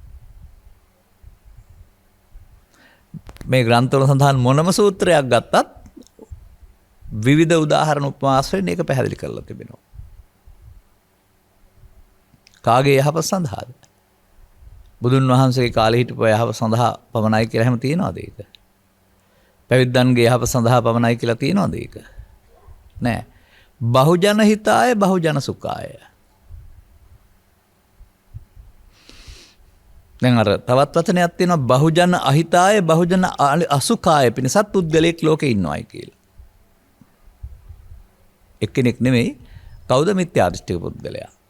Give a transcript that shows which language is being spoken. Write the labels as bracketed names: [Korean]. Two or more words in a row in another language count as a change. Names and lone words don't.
[Sinhala] මේ ග්‍රන්ථවල සඳහන් මොනම සූත්‍රයක් ගත්තත් විවිධ උදාහරණ උපමාස්යෙන් ඒක පැහැදිලි කරලා තිබෙනවා. කාගේ යහපත සඳහාද? බුදුන් වහන්සේගේ කාලේ හිටපු යහපත සඳහා පමණයි කියලා හැම තියනවාද ඒක? පැවිද්දන්ගේ යහපත සඳහා පමණයි කියලා තියනවාද ඒක? නෑ. [Pali] බහුජන හිතාය බහුජන සුඛාය. [Sinhala] දැන් අර තවත් වචනයක් තියෙනවා [Pali] බහුජන අහිතාය බහුජන අසුඛාය [Sinhala] පිණිසත් පුද්ගලයෙක් ලෝකේ ඉන්නවයි කියලා. එක්කෙනෙක් නෙමෙයි කවුද මිත්‍යා දෘෂ්ටික පුද්ගලයා.